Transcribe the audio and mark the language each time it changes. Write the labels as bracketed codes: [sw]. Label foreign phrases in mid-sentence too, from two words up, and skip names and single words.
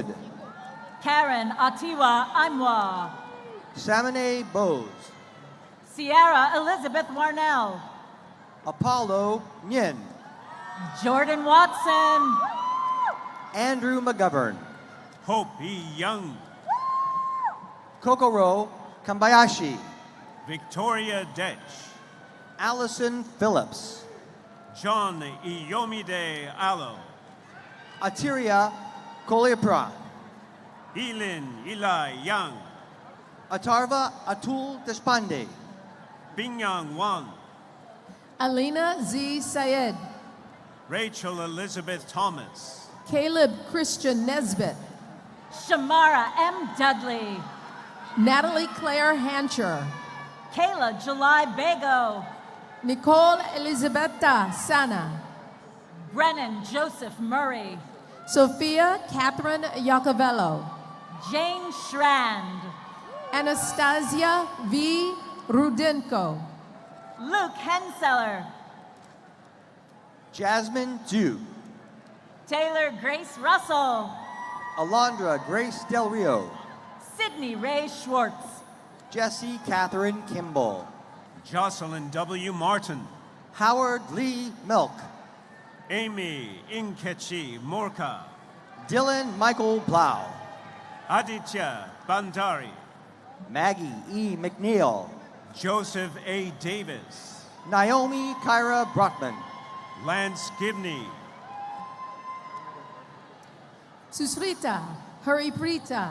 [en] Karen Atiwa Imwa. Samine Bose. Sierra Elizabeth Warnell. Apollo Nyin. Jordan Watson. Andrew McGovern. Hope E. Young. Kokoro Kambayashi. Victoria Detch. Allison Phillips. John Iyomide Allo. Atiria Kolipra. Elin Eli Young. Atarva Atul Deshpande. Bingyang Wang. Alina Z. Syed. Rachel Elizabeth Thomas. Caleb Christian Nesbitt. Shamara M. Dudley. Natalie Claire Hancher. Kayla July Bago. Nicole Elizabetta Sana. Brennan Joseph Murray. Sophia Catherine Iacovello. Jane Schrand. Anastasia V. Rudenko. Luke Henseller. Jasmine Dew. Taylor Grace Russell. Alondra Grace Del Rio. Sydney Ray Schwartz. Jesse Catherine Kimball. Jocelyn W. Martin. Howard Lee Milk. Amy Inkechi Morka. Dylan Michael Blau. Aditya Bandari. Maggie E. McNeil. Joseph A. Davis. Naomi Kyra Brockman. Lance Gibney. Susrita Hariprita.